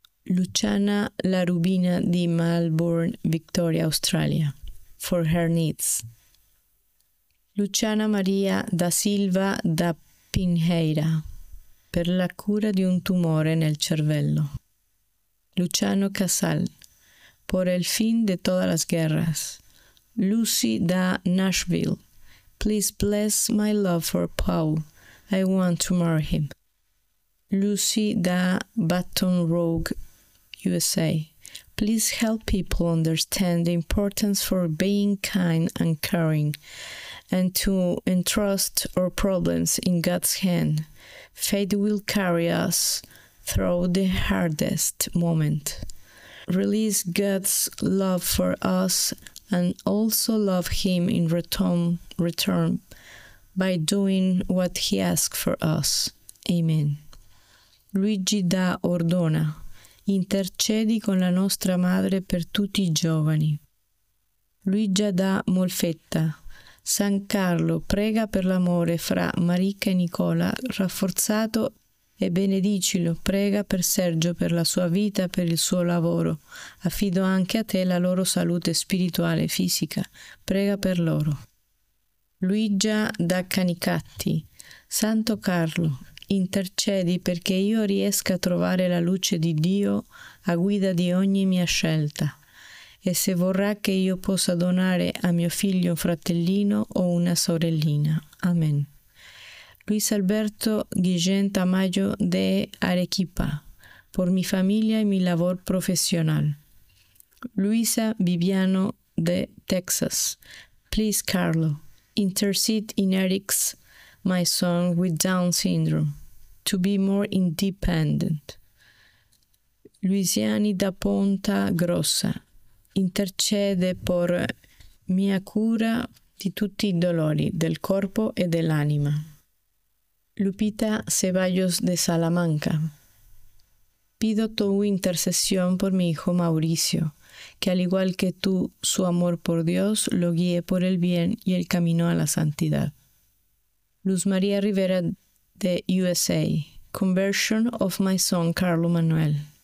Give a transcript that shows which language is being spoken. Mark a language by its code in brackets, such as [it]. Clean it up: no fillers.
[it] Luciana La Rubina di Melbourne, Victoria, Australia. [en] For her needs. [it] Luciana Maria da Silva da Pinheira, per la cura di un tumore nel cervello. [es] Luciano Casal, por el fin de todas las guerras. [en] Lucy da Nashville, please bless my love for Paul, I want to marry him. Lucy da Baton Rouge, USA, please help people understand the importance for being kind and caring, and to entrust our problems in God's hand. Faith will carry us through the hardest moment. Release God's love for us and also love Him in return by doing what He asks for us. Amen. [it] Luigi da Ordona, intercedi con la nostra madre per tutti i giovani. Luigia da Molfetta, San Carlo prega per l'amore fra Marica e Nicola rafforzato e benedicilo, prega per Sergio, per la sua vita, per il suo lavoro. Affido anche a te la loro salute spirituale e fisica, prega per loro. Luigia da Canicatti, Santo Carlo, intercedi perché io riesca a trovare la luce di Dio a guida di ogni mia scelta. E se vorrà che io possa donare a mio figlio un fratellino o una sorellina. Amen. [es] Luis Alberto Guillén Tamayo de Arequipa, por mi familia y mi labor profesional. [en] Luisa Viviano de Texas, please Carlo, intercede in Eric's, my son with Down syndrome, to be more independent. [it] Luisiani da Ponta Grossa, intercede por mia cura di tutti i dolori del corpo e dell'anima. [es] Lupita Ceballos de Salamanca, pido tu intercesión por mi hijo Mauricio, que al igual que tú, su amor por Dios lo guíe por el bien y el camino a la santidad. [en] Luz María Rivera de USA, conversion of my son Carlo Manuel.